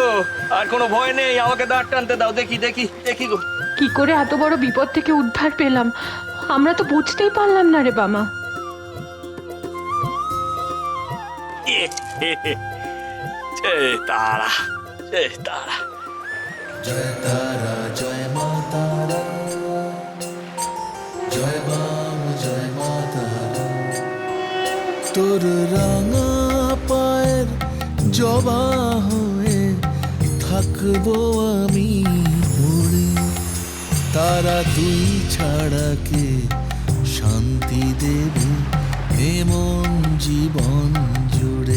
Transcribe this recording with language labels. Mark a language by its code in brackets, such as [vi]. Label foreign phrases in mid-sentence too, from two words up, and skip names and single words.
[bn] আর কোনো ভয় নেই, আমাকে দাঁড় টানতে দাও। দেখি দেখি দেখি গো। কি করে এত বড় বিপদ থেকে উদ্ধার পেলাম আমরা তো বুঝতেই পারলাম না রে বাবা। জয় তারা, জয় তারা। [hi] जय तारा जय मा तारा, जय बाम जय मा तारा। [bn] তোর রাঙা পায়ের জবা হয়ে থাকবো আমি পড়ে। তারা তুই ছাড়া কে শান্তি দেবে এমন জীবন জুড়ে।